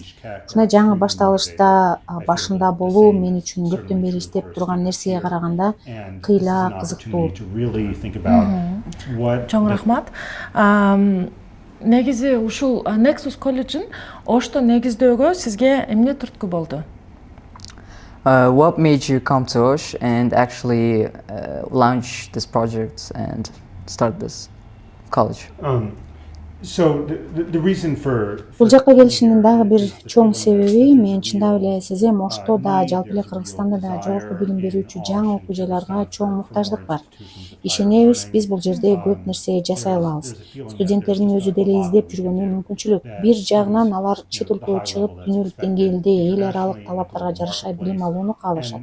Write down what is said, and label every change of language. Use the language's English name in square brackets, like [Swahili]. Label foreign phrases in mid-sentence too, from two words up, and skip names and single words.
[Kyrgyz] Ушундай жаңы башталышта башында болуу мен үчүн көптөн бери иштеп турган нерсеге караганда кыйла кызыктуу. Чоң рахмат. Негизи ушул Nexus колледжин Ошто негиздөөгө сизге эмне түрткү болду? [English] What made you come to Osh and actually launch this project and start this college? So the reason for [Kyrgyz] Бул жакка келишимдин дагы бир чоң себеби мен чындап эле сезем Ошто да жалпы эле Кыргызстанда да жогорку билим берүүчү жаңы окуу жайларга чоң муктаждык бар. Ишенебиз, биз бул жерде көп нерсе жасай алабыз. Студенттердин өзү деле издеп жүргөнү мүмкүнчүлүк. Бир жагынан алар чет өлкөгө чыгып, дүйнөлүк деңгээлде эл аралык талаптарга жараша билим алууну каалашат.